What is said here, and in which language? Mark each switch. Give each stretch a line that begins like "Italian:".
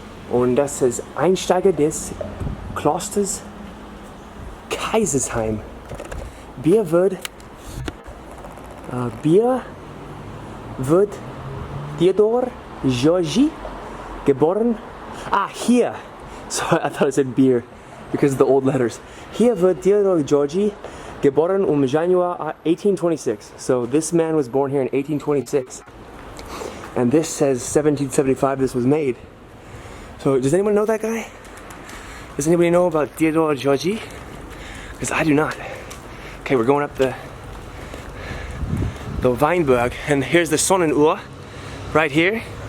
German: Und das ist Einsteiger des Klosters Kaisersheim. Bier wird Theodor Georgi geboren.
English: Here. Sorry, I thought it said beer because of the old letters.
German: Hier wird Theodor Georgi geboren Januar 1826.
English: So this man was born here in 1826. And this says 1775 this was made. So does anyone know that guy? Does anybody know about Theodor Georgi? Because I do not. Okay, we're going up the Weinberg, and here's the Sonnenuhr right here.